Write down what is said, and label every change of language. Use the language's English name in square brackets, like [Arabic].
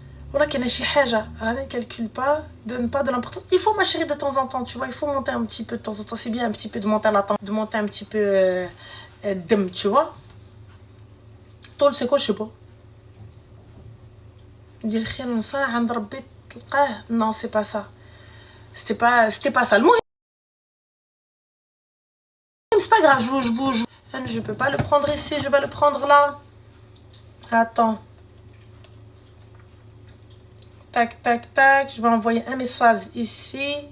[French] Voilà, qu'il y a [Arabic] شي حاجة. [French] Ne calcule pas, donne pas de l'importance. Il faut, ma chérie, de temps en temps, tu vois, il faut monter un petit peu de temps en temps. C'est bien un petit peu de monter à la tente, de monter un petit peu d'hum, tu vois. طول c'est quoi, je sais pas. [Arabic] دير خير ونساه عند ربي تلقاه. [French] Non, c'est pas ça. C'était pas ça. Le mot, c'est pas grave, je peux pas le prendre ici, je vais le prendre là. Attends. Tac, tac, tac. Je vais envoyer un message ici.